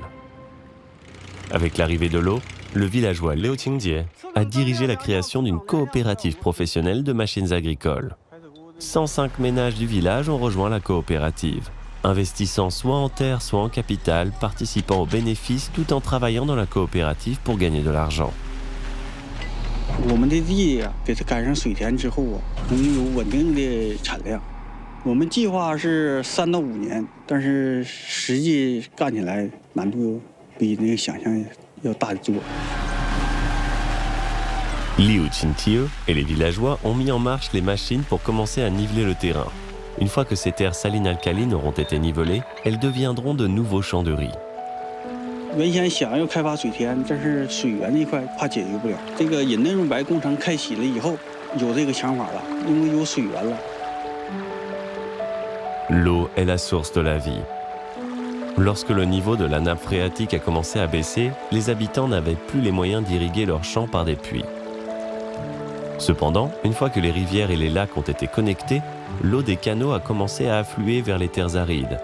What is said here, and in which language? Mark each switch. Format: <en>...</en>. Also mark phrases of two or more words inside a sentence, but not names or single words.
<fr>Avec l'arrivée de l'eau, le villageois Liu Qingjie a dirigé la création d'une coopérative professionnelle de machines agricoles. 105 ménages du village ont rejoint la coopérative, investissant soit en terre, soit en capital, participant aux bénéfices tout en travaillant dans la coopérative pour gagner de l'argent.</fr> <zh>我们的地给它改成水田之后能有稳定的产量。我们计划是3到5年，但是实际干起来难度比那个想象要大得多。</zh> <fr>Liu Qintieu et les villageois ont mis en marche les machines pour commencer à niveler le terrain. Une fois que ces terres salines alcalines auront été nivelées, elles deviendront de nouveaux champs de riz.</fr> <zh>原先想要开发水田，但是水源那块怕解决不了。这个隐内润白工程开启了以后，有这个想法了，因为有水源了。</zh> <fr>L'eau est la source de la vie. Lorsque le niveau de la nappe phréatique a commencé à baisser, les habitants n'avaient plus les moyens d'irriguer leurs champs par des puits. Cependant, une fois que les rivières et les lacs ont été connectés, l'eau des canaux a commencé à affluer vers les terres arides.</fr>